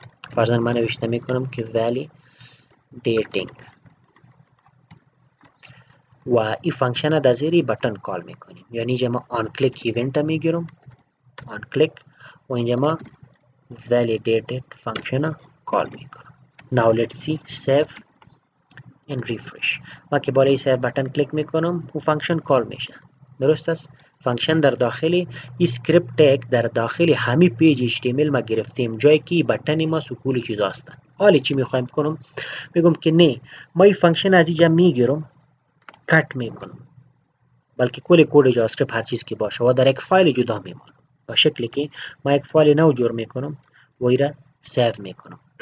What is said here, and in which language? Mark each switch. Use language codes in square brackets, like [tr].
[fa] فرضاً من نوشته میکنم که validating و این فانکشن در زیر بٹن کال میکنیم. یعنی اینجا ما آن کلیک ایونت میگیرم، آن کلیک و اینجا ما validated فانکشن کال میکنم. [en] now let's see save and refresh. [fa] ما که بالای سیو بٹن کلیک میکنم و فانکشن کال میشه. درست است. فانکشن در داخل این اسکریپت تگ در داخل همین پیج اچ تی ام ال ما گرفتیم جایی که بٹن ما سکول چیزا هستن. حالا چی میخوایم کنم؟ میگم که نه ما این فانکشن از اینجا میگیرم کات میکنم بلکه کل کد جاوا اسکریپت هر چیز که باشه و در یک فایل جدا میمانم با شکلی که ما یک فایل نو جور میکنم و این را سیو میکنم.